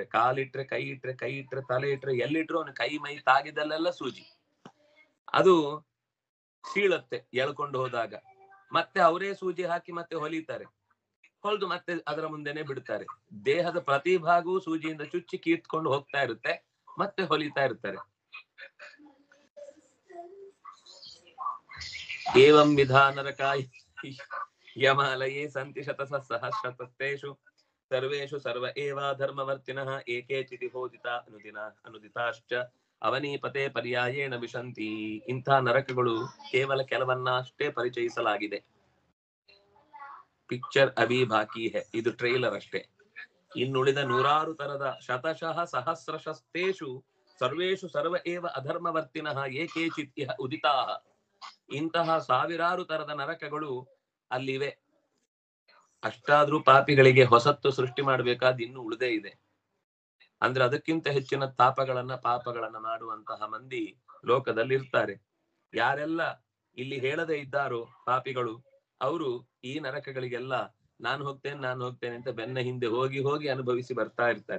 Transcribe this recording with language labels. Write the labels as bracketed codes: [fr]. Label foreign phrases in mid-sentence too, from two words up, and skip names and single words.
[kn] ಕಾಲಿಟ್ರೆ ಕೈ ಇಟ್ರೆ, ಕೈ ಇಟ್ರೆ ತಲೆ ಇಟ್ರೆ, ಎಲ್ಲಿಟ್ರು ಅವನು ಕೈ ಮೈ ತಾಗಿದಲ್ಲೆಲ್ಲ ಸೂಜಿ. ಅದು ಸೀಳತ್ತೆ ಎಳ್ಕೊಂಡು ಹೋದಾಗ. ಮತ್ತೆ ಅವರೇ ಸೂಜಿ ಹಾಕಿ ಮತ್ತೆ ಹೊಲಿತಾರೆ, ಹೊಲ್ದು ಮತ್ತೆ ಅದರ ಮುಂದೆನೆ ಬಿಡ್ತಾರೆ. ದೇಹದ ಪ್ರತಿ ಭಾಗವೂ ಸೂಜಿಯಿಂದ ಚುಚ್ಚಿ ಕೀರ್ತ್ಕೊಂಡು ಹೋಗ್ತಾ ಇರುತ್ತೆ, ಮತ್ತೆ ಹೊಲಿತಾ ಇರ್ತಾರೆ. [sa] ಏವಂ ವಿಧಾನರಕಾಯ ಯಮಾಲಯೇ ಸಂತಿ ಶತಸಹಸ್ರತಸ್ತೇಷು ಸರ್ವೇಷು ಸರ್ವ ಏವ ಧರ್ಮವರ್ತಿನಃ ಏಕೇಚಿತಿ ಹೋದಿತ ಅನುದಿತಾಶ್ಚ ಅವನೀಪತೆ ಪರ್ಯಾಯೇಣ ವಿಶಂತಿ. [kn] ಇಂಥ ನರಕಗಳು ಕೇವಲ ಕೆಲವನ್ನಷ್ಟೇ ಪರಿಚಯಿಸಲಾಗಿದೆ. [hi] पिक्चर अभी बाकी है, [kn] ಇದು ಟ್ರೈಲರ್ ಅಷ್ಟೇ. ಇನ್ನುಳಿದ ನೂರಾರು ತರದ [sa] ಶತಶಃ ಸಹಸ್ರಶಸ್ತೇಷು ಸರ್ವೇಷು ಸರ್ವ ಏವ ಅಧರ್ಮವರ್ತಿನಃ ಏಕೇಚಿತ್ ಇಹ ಉದಿತಾಃ. [kn] ಇಂತಹ ಸಾವಿರಾರು ತರದ ನರಕಗಳು ಅಲ್ಲಿವೆ. ಅಷ್ಟಾದ್ರೂ ಪಾಪಿಗಳಿಗೆ ಹೊಸತ್ತು ಸೃಷ್ಟಿ ಮಾಡಬೇಕಾದ ಇನ್ನು ಉಳಿದೇ ಇದೆ. ಅಂದ್ರೆ ಅದಕ್ಕಿಂತ ಹೆಚ್ಚಿನ ಪಾಪಗಳನ್ನ ಮಾಡುವಂತಹ ಮಂದಿ ಲೋಕದಲ್ಲಿ ಇರ್ತಾರೆ. ಯಾರೆಲ್ಲ ಇಲ್ಲಿ ಹೇಳದೇ ಇದ್ದಾರೋ ಪಾಪಿಗಳು, ಅವರು ಈ ನರಕಗಳಿಗೆಲ್ಲ ನಾನು ಹೋಗ್ತೇನೆ ಅಂತ ಬೆನ್ನ ಹಿಂದೆ ಹೋಗಿ ಹೋಗಿ ಅನುಭವಿಸಿ ಬರ್ತಾ ಇರ್ತಾರೆ.